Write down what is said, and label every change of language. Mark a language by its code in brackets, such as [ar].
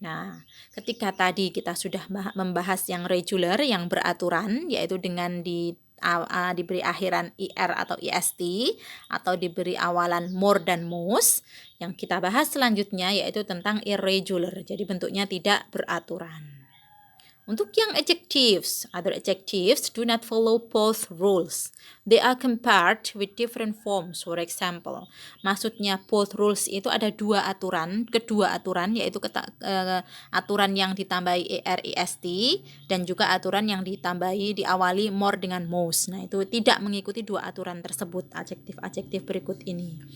[id] Nah, ketika tadi kita sudah membahas yang regular, yang beraturan, yaitu dengan diberi akhiran ir atau ist, atau diberi awalan more dan most. Yang kita bahas selanjutnya yaitu tentang irregular, jadi bentuknya tidak beraturan. [en] Untuk yang adjectives, other adjectives do not follow both rules. They are compared with different forms. [id] For example, maksudnya both rules itu ada kedua aturan yaitu aturan yang ditambahi erist dan juga aturan yang diawali more dengan most. Nah, itu tidak mengikuti dua aturan tersebut, adjektif-adjektif berikut ini.